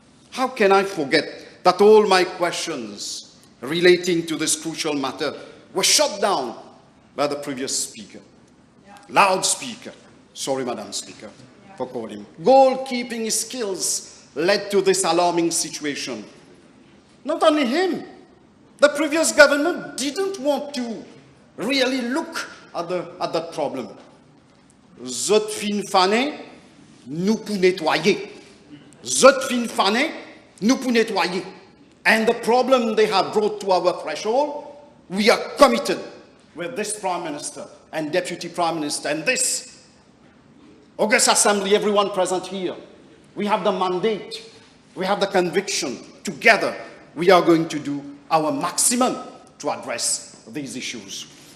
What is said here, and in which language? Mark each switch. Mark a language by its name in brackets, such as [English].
[English] How can I forget that all my questions relating to this crucial matter were shut down by the previous speaker? Loudspeaker. Sorry, Madam Speaker, for calling. Goalkeeping skills led to this alarming situation. Not only him, the previous government didn't want to really look at that problem. [Morisyen] Zot fin fané, nous pour nettoyer. Zot fin fané, nous pour nettoyer. [English] And the problem they have brought to our threshold, we are committed with this Prime Minister and Deputy Prime Minister and this August Assembly, everyone present here. We have the mandate, we have the conviction. Together, we are going to do our maximum to address these issues.